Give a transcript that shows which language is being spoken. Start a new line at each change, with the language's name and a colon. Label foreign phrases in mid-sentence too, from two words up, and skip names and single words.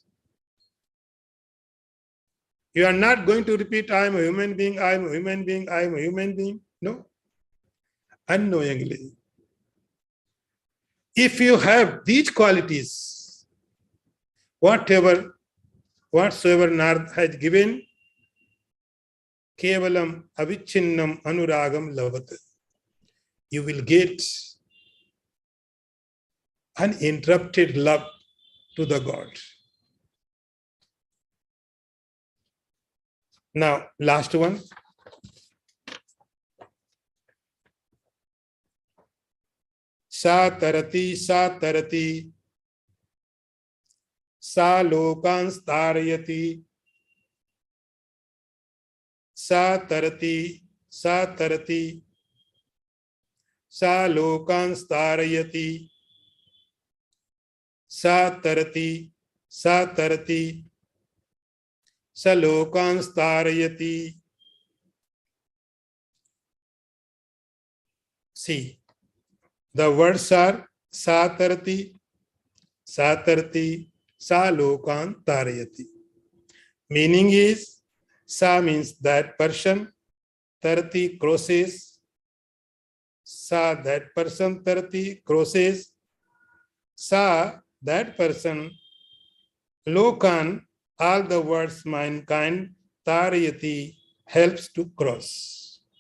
English: You are not going to repeat, I am a human being, I am a human being, I am a human being. No. Unknowingly. If you have these qualities, whatsoever Narad has given,
Sanskrit: kevalam avichinnam anuragam lavat.
English: You will get uninterrupted love to the God. Now, last one.
Sanskrit: Sa tarati, sa lokans tarayati. Sa tarati, sa lokans tarayati. Sa tarati, sa lokans tarayati.
English: See, the words are satarati,
Sanskrit: sa lokan tarayati.
English: Meaning is, sa means that person, tarati crosses, sa that person, tarati crosses, sa that person, lokan all the words mankind, tarayati helps to cross.